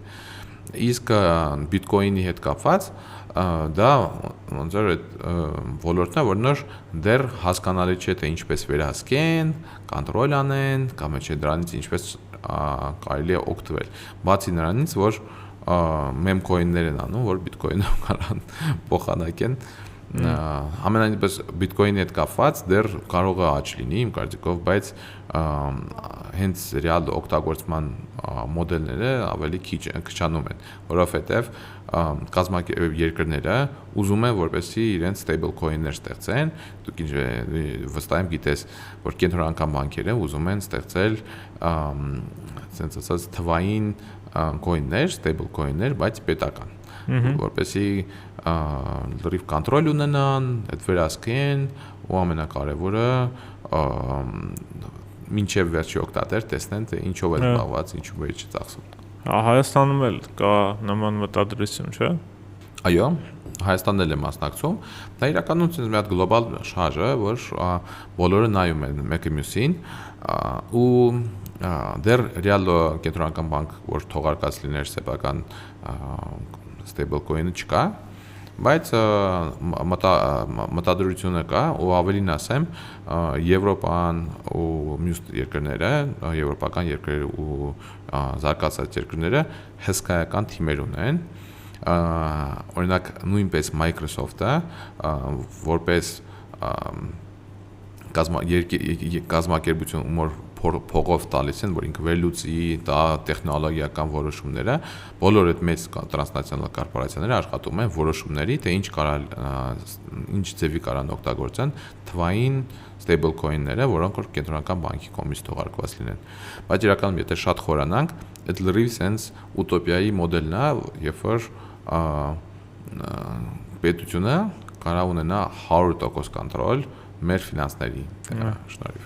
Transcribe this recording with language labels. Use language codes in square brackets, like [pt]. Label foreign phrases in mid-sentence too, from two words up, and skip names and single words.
[hy] Իսկ բիտկոինի հետ կապված դա ոնց որ այդ ոլորտն է, որ նոր դեռ հասկանալի չէ թե ինչպես վերահսկեն, կոնտրոլ անեն, կամ չէ դրանից ինչպես կարելի է օգտվել։ Բացի նրանից, որ մեմ կոիններ են անում, որ բիտկոինով կարան փոխանակեն ամենայնպես բիտկոինի հետ կապված դեռ կարող է աճ լինի իմ կարծիքով, բայց հենց ռեալ օգտագործման մոդելները ավելի քչանում են, որովհետև երկրները ուզում են որպեսզի իրենց [en] stable coin- [hy] ներ ստեղծեն, դուք վստահ եմ գիտես, որ կենտրոնական բանկերը ուզում են ստեղծել ասենց ասած թվային coin-ներ, [en] stable coin- [hy] ներ, բայց պետական, որպեսզի լրիվ կոնտրոլ ունենան, այդ վերահսկեն ու ամենակարևորը մինչև վերջի օգտատեր տեսնեն, թե ինչով է զբաղված, ինչու է չծախսում։ Հայաստանում էլ կա նման մտադրություն, չէ՞։ Այո, Հայաստանն էլ է մասնակցում, դա իրականում մի հատ գլոբալ շարժ է, որ բոլորը նայում են մեկը մյուսին ու դեռ ռեալ կենտրոնական բանկ, որ թողարկած լիներ սեփական [en] stable coin- [hy] ը չկա, բայց մտադրությունը կա ու ավելին ասեմ, Եվրոպան ու մյուս երկրները, եվրոպական երկրները ու զարգացած երկրները հսկայական թիմեր ունեն, օրինակ նույնպես Microsoft-ը որպես կազմակերպություն որ փողով տալիս են, որ ինքը վերլուծի դա տեխնոլոգիական որոշումները, բոլոր այդ մեծ տրանսնացիոնալ կորպորացիաները աշխատում են որոշումների, թե ինչ ձևի կարան օգտագործեն թվային [en] stable coin- [hy] ները, որոնք որ կենտրոնական բանկի կողմից թողարկված լինեն։ Բայց իրականում եթե շատ խորանանք, այդ լրիվ sense ուտոպիայի մոդելն է, երբ որ պետությունը կարող ունենա 100% կոնտրոլ մեր ֆինանսների շնորհիվ։